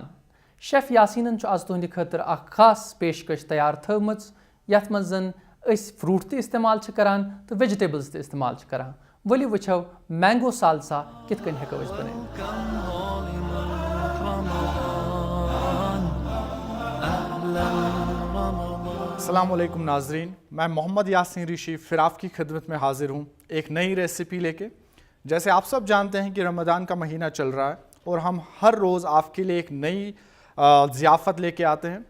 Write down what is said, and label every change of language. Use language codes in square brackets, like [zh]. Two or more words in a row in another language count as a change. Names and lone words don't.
[ks] شیف یاسیٖنن چھُ آز تُہنٛدِ خٲطرٕ اکھ خاص پیشکش تیار تھٲومٕژ یتھ منٛز زن أسۍ فروٗٹ تہِ استعمال چھِ کران تہٕ ویجِٹیبلز تہِ استعمال چھِ کران. ؤلِو وٕچھو [en] mango salsa [ks] کِتھ کٔنۍ ہٮ۪کو أسۍ بنٲوِتھ. [ur] السلام علیکم ناظرین، میں محمد یاسین ریشی پھر آپ کی خدمت میں حاضر ہوں ایک نئی ریسیپی لے کے. جیسے آپ سب جانتے ہیں کہ رمضان کا مہینہ چل رہا ہے اور ہم ہر روز آپ کے لیے ایک نئی ضیافت لے کے آتے ہیں.